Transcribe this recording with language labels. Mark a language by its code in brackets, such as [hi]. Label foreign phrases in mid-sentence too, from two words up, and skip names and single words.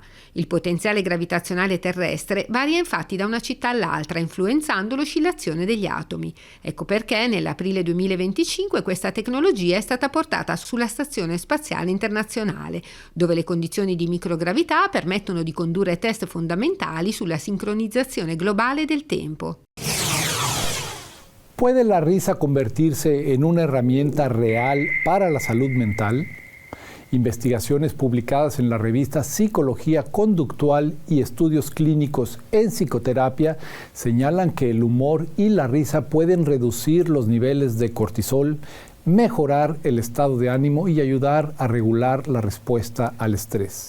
[it] Il potenziale gravitazionale terrestre varia infatti da una città all'altra, influenzando l'oscillazione degli atomi. Ecco perché nell'aprile 2025 questa tecnologia è stata portata sulla Stazione Spaziale Internazionale, dove le condizioni di microgravità permettono di condurre test fondamentali sulla sincronizzazione globale del tempo. [es] ¿Puede la risa convertirse en una herramienta real para la salud mental? Investigaciones publicadas en la revista Psicología Conductual y Estudios Clínicos en Psicoterapia señalan que el humor y la risa pueden reducir los niveles de cortisol, mejorar el estado de ánimo y ayudar a regular la respuesta al estrés.